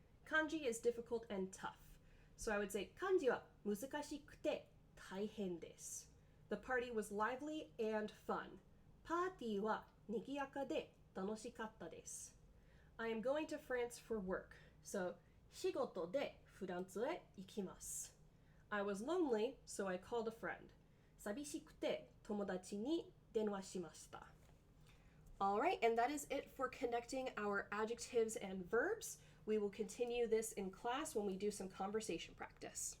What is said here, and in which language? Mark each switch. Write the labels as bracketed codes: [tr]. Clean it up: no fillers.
[en] Kanji is difficult and tough. So I would say, [ja] kanji wa muzukashikute taihen desu. [en] The party was lively and fun. [ja] Party wa nigiyaka de tanoshikatta desu. [en] I am going to France for work. [ja] So, 仕事でフランスへ行きます. [en] I was lonely, so I called a friend. [ja] 寂しくて友達に電話しました. [en] Alright, and that is it for connecting our adjectives and verbs. We will continue this in class when we do some conversation practice.